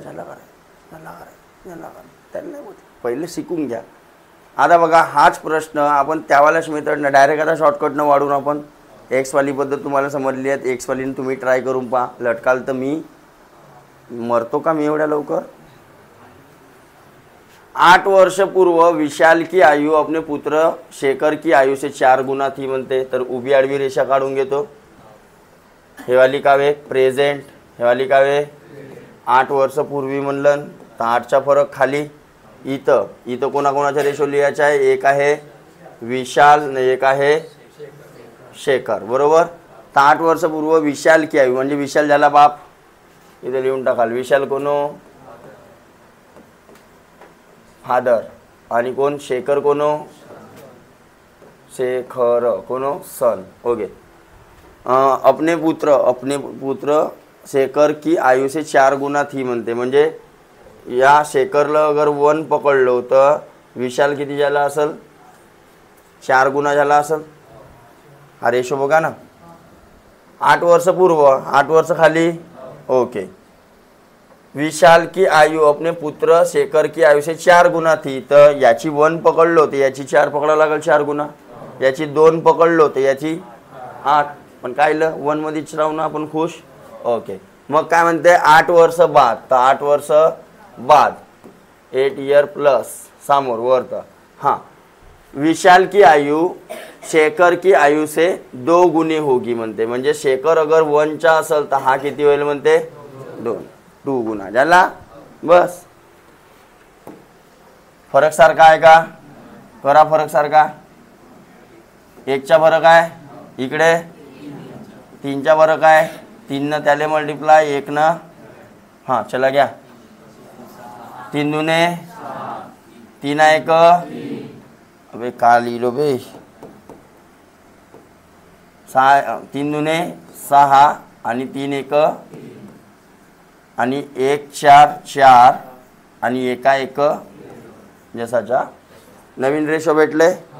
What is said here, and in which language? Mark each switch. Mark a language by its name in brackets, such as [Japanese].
[Marathi] चला करा त्यांना पहिले शिकून घ्या. आता बघा हाच प्रश्न आपण त्यावाल्याच मेथडनं डायरेक्ट आता शॉर्टकटनं वाढून आपण एक्सवाली पद्धत तुम्हाला समजली आहे. एक्सवालीनं तुम्ही ट्राय करून पहा. लटकाल तर मी मरतो का मी एवढ्या लवकर? [Hindi] 8 वर्ष पूर्व विशाल की आयु अपने पुत्र शेखर की आयु से 4 गुना थी [Marathi] म्हणते. तर उभी आडवी रेषा काढून घेतो. हेवाली कावे प्रेझेंट, हेवाली कावे 8 वर्ष पूर्वी म्हणलं तर 8चा फरक खाली. इथं कोणाकोणाचा रेशो लिहायचा आहे? एक आहे विशाल आणि एक आहे शेखर, बरोबर. तर [Hindi] 8 वर्ष पूर्व विशाल की आयु [Marathi] म्हणजे विशाल झाला बाप. इथे लिहून टाकाल विशाल कोनो फादर आणि कोण शेखर कोनो शेखर कोनो सन. ओके. [Hindi] अपने पुत्र शेखर की आयु से 4 गुना थी [Marathi] म्हणते. म्हणजे या शेखरला अगर 1 पकडलो तर विशाल किती झाला असेल? 4 गुना झाला असेल. हा रेशो बघा ना. 8 वर्ष पूर्व 8 वर्ष खाली. ओके. [Hindi] विशाल की आयु अपने पुत्र शेखर की आयु से 4 गुना थी. [Marathi] तर याची 1 पकडलो तर याची 4 पकडा लागेल 4 गुना. याची 2 पकडलो तर याची 8. पण काय 1 मध्येच राहू ना आपण खुश. ओके. मग काय म्हणते [Hindi] 8 वर्ष बाद. [Marathi] तर 8 वर्ष बाद 8 ईयर प्लस समोर वर्त. [Hindi] हाँ विशाल की आयु शेखर की आयु से 2 गुनी होगी [Marathi] म्हणते. म्हणजे शेखर अगर 1चा असेल तर हा किती होईल म्हणते? 2 गुना झाला. बस. फरक सारखा आहे का? करा फरक सारखा. एकचा फरक आहे, इकडे 3चा फरक आहे, 3 त्याले मल्टिप्लाय 1 हां चला घ्या, 3 दुने 3 1 अबे का लिहिलो बे 6 3 दुने 6 आणि 3 1 आणि 1 4 4 आणि 1 1 जसाच्या नवीन रेशो भेटले.